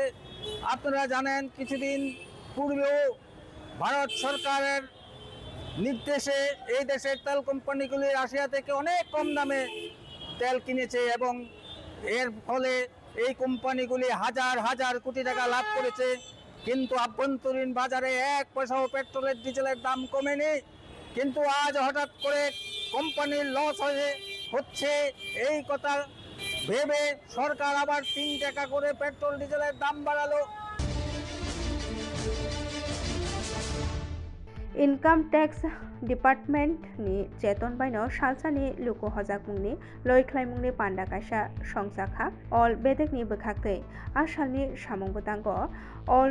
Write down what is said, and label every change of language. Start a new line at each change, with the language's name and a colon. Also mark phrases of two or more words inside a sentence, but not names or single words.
Bangla: আপনারা জানেন কিছুদিন পূর্বেও ভারত সরকারের নির্দেশে এই দেশের তেল কোম্পানিগুলি রাশিয়া থেকে অনেক কম দামে তেল কিনেছে এবং এর ফলে এই কোম্পানিগুলি হাজার হাজার কোটি টাকা লাভ করেছে। কিন্তু আভ্যন্তরীণ বাজারে 1 পয়সাও পেট্রোলের ডিজেলের দাম কমেনি। কিন্তু আজ হঠাৎ করে কোম্পানির লস হচ্ছে এই কথা ভেবে সরকার আবার 3 টাকা করে পেট্রোল ডিজেলের দাম বাড়ালো।
English: Income Tax Department
Kok Borok: ni Cheton Baino Salsani Luko Hojakmungni Loiklaimungni Panda Kaisa Songjakha All Bedek ni Bwkhakte Asalni Samungbutango All